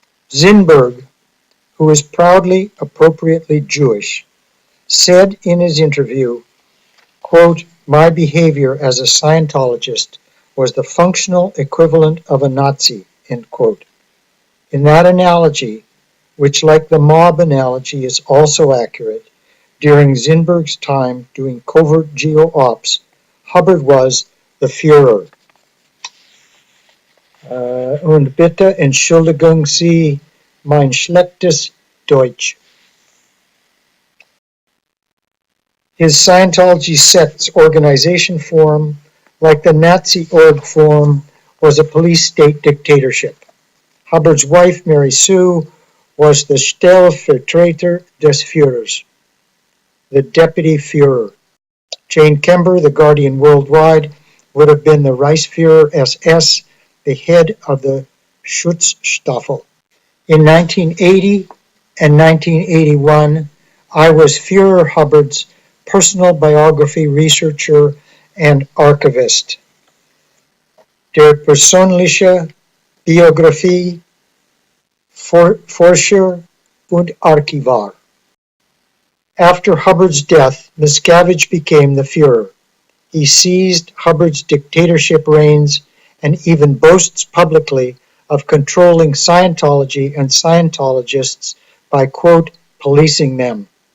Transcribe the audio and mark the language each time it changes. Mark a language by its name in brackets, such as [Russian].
[English] Zinberg, who is proudly, appropriately Jewish, said in his interview, quote, my behavior as a Scientologist was the functional equivalent of a Nazi, end quote. In that analogy, which like the mob analogy is also accurate, during Zinberg's time doing covert geo-ops, Hubbard was the Führer. [German] Und bitte entschuldigen Sie mein schlechtes Deutsch. [English] His Scientology sect's organization form, like the Nazi org form, was a police state dictatorship. Hubbard's wife, Mary Sue, was the [German] Stellvertreter des Führers, [English] the deputy Führer. Jane Kember, the Guardian Worldwide, would have been the Reichsführer SS, the head of the Schutzstaffel. In 1980 and 1981, I was Führer Hubbard's personal biography researcher and archivist. [German] Der persönliche Biografie, Forscher und Archivar. [English] After Hubbard's death, Miscavige became the Führer. He seized Hubbard's dictatorship reins and even boasts publicly of controlling Scientology and Scientologists by, quote, policing them.